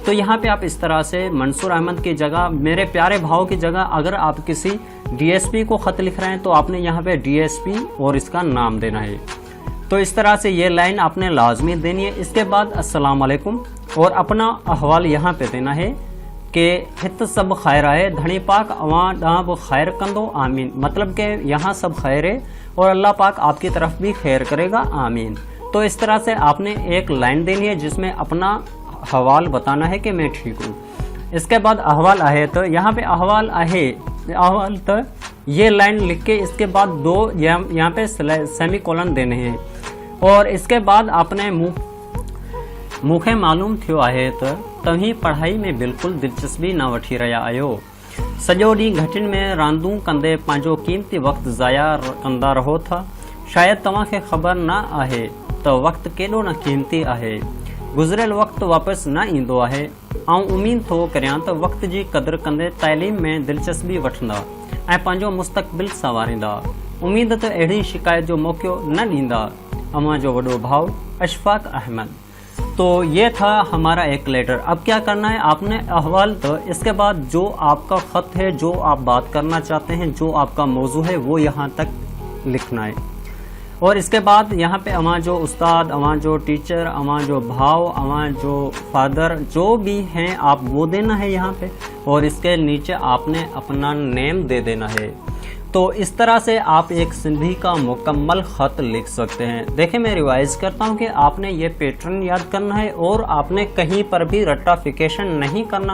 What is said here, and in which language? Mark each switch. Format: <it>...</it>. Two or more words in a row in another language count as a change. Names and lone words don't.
<ur>تو یہاں پے آپ اس طرح سے منصور احمد کی جگہ، میرے پیارے بھاؤ کی جگہ اگر آپ کسی ڈی ایس پی کو خط لکھ رہے ہیں تو آپ نے یہاں پے ڈی ایس پی اور اس کا نام دینا ہے. تو اس طرح سے یہ لائن آپ نے لازمی دینی ہے. اس کے بعد السلام علیکم اور اپنا احوال یہاں پے دینا ہے کہ</ur> <sd>हित सब खैर है, धनी पाक अवां डाब खैर कंदो आमीन।</sd> <ur>مطلب کہ یہاں سب خیر ہے اور اللہ پاک آپ کی طرف بھی خیر کرے گا، آمین. تو اس طرح سے آپ نے ایک لائن دینی ہے جس میں اپنا حوال بتانا ہے کہ میں ٹھیک ہوں. اس کے بعد</ur> <sd>अहवाल आहे,</sd> <ur>تو یہاں پے</ur> <sd>अहवाल आहे,</sd> <ur>احوال تو یہ لائن لکھ کے اس کے بعد دو یہاں پے سیمی کولن دینے ہیں. اور اس کے بعد آپ نے</ur> <sd>मूंखे मालूम थियो आहे त तव्हीं पढ़ाई में बिल्कुल दिलचस्पी न वठी रहिया आहियो। सॼो ॾींहुं घटिन में रांदूं कंदे पंहिंजो क़ीमती वक़्तु ज़ाया कंदा रहो था। शायदि तव्हांखे ख़बर न आहे त वक़्तु केॾो न क़ीमती आहे। गुज़िरियल वक़्तु वापसि न ईंदो आहे। ऐं उमीद थो करियां त वक़्त जी क़दुरु कंदे तइलीम में दिलचस्पी वठंदा ऐं पंहिंजो मुस्तक़बिल संवारींदा। उमीद त अहिड़ी शिकायत जो मौक़ो न ॾींदा। अमां जो वॾो भाउ अशफाक अहमद।</sd> <ur>تو یہ تھا ہمارا ایک لیٹر. اب کیا کرنا ہے، آپ نے احوال، تو اس کے بعد جو آپ کا خط ہے، جو آپ بات کرنا چاہتے ہیں، جو آپ کا موضوع ہے، وہ یہاں تک لکھنا ہے. اور اس کے بعد یہاں پے</ur> <sd>अवां जो उस्ताद, अवां जो टीचर, अवां जो भाव, अवां जो फादर,</sd> <ur>جو بھی ہیں آپ وہ دینا ہے یہاں پے. اور اس کے نیچے آپ نے اپنا نیم دے دینا ہے. تو اس طرح سے آپ ایک سندھی کا مکمل خط لکھ سکتے ہیں. دیکھیے میں ریوائز کرتا ہوں کہ آپ نے یہ پیٹرن یاد کرنا ہے اور آپ نے کہیں پر بھی رٹافیکیشن نہیں کرنا.</ur>